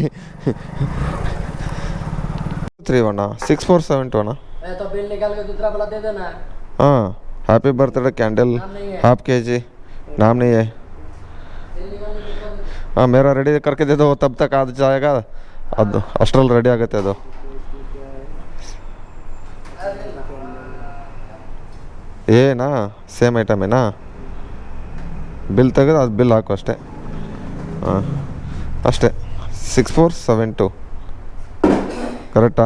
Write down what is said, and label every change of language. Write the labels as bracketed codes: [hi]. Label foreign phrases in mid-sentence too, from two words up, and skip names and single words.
[hi] 6472 हाँ, [en] happy birthday candle half kg [hi] नाम नहीं है। हाँ मेरा रेडी करके दे दो, तब तक आ जाएगा। [kn] ಅದು ಅಷ್ಟರಲ್ಲಿ ರೆಡಿ ಆಗುತ್ತೆ ಅದು. ಏನಾ ಸೇಮ್ ಐಟಮೇನಾ? ಬಿಲ್ ತೆಗೆದು ಅದು ಬಿಲ್ ಹಾಕು ಅಷ್ಟೇ. ಹಾಂ ಅಷ್ಟೇ. 6472 ಕರೆಕ್ಟಾ?